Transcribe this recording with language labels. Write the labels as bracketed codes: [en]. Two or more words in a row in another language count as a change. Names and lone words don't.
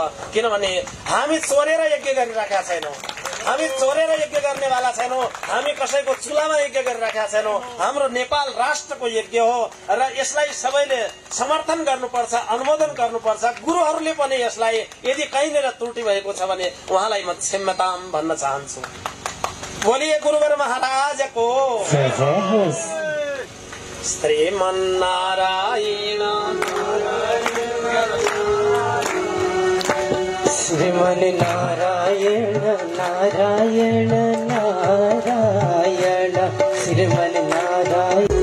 [ne] किनभने हामी चोरेर यज्ञ गरिराखेका छैनौँ। हामी चोरेर यज्ञ गर्नेवाला छैनौँ। हामी कसैको चुलामा यज्ञ गरिराखेका छैनौँ। हाम्रो नेपाल राष्ट्रको यज्ञ हो र यसलाई सबैले समर्थन गर्नुपर्छ, अनुमोदन गर्नुपर्छ। गुरुहरूले पनि यसलाई यदि कहीँनिर त्रुटि भएको छ भने उहाँलाई म क्षम्यताम भन्न चाहन्छु। बोलिए गुरुवर महाराजको श्रीमन्नारायण श्रीमन नारायण नारायण नारायण श्रीमन नारायण।